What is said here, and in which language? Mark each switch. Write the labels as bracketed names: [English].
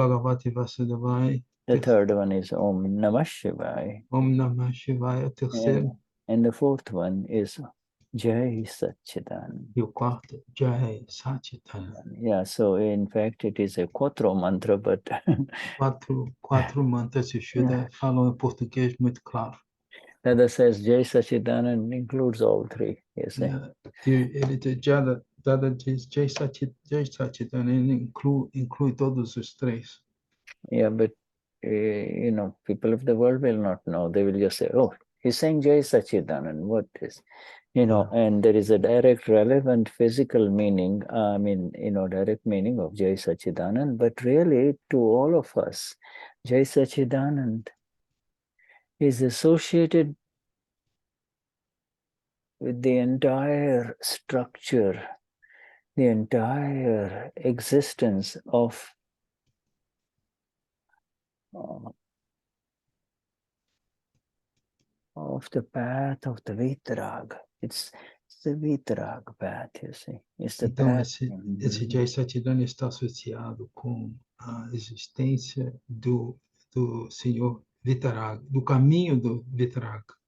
[Sanskrit] Bhagavate Vasudevaya. [English] the third one is Om Namah Shivaya. [Portuguese] Om Namah Shivaya, terceiro. [English] And the fourth one is Jai Satchidanand. [Portuguese] E o quarto, Jai Satchidanand. [English] Yeah, so in fact it is a quattro mantra, but [Portuguese] Quatro mantras de Shuddha falam em português muito claro. [English] Dada says Jai Satchidanand includes all 3, you see. [Portuguese] Ele Dada diz Jai Satchidanand, ele inclui todos os 3. [English] Yeah, but you know, people of the world will not know. They will just say, oh, he's saying Jai Satchidanand, what is, you know, and there is a direct relevant physical meaning, direct meaning of Jai Satchidanand, but really to all of us, Jai Satchidanand is associated with the entire structure, the entire existence of the path of the Vitarag. It's the Vitarag path, you see. It's the [Portuguese] Então, [English] path. [Portuguese] esse Jai Satchidanand está associado com a existência do Senhor Vitarag, do caminho do Vitarag.